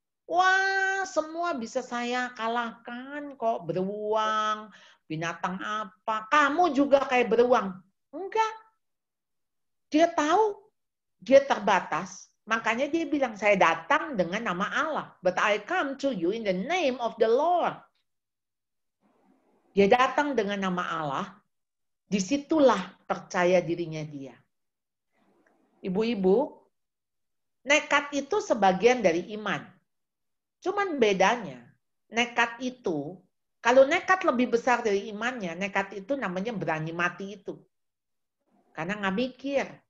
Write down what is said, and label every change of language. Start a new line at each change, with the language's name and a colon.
Indonesian: Wah, semua bisa saya kalahkan kok, beruang, binatang apa. Kamu juga kayak beruang. Enggak. Dia tahu dia terbatas. Makanya dia bilang, saya datang dengan nama Allah.
English: But I come to you in the name of the Lord.
Indonesian: Dia datang dengan nama Allah. Disitulah percaya dirinya dia. Ibu-ibu, nekat itu sebagian dari iman. Cuman bedanya, nekat itu, kalau nekat lebih besar dari imannya, nekat itu namanya berani mati itu. Karena nggak mikir.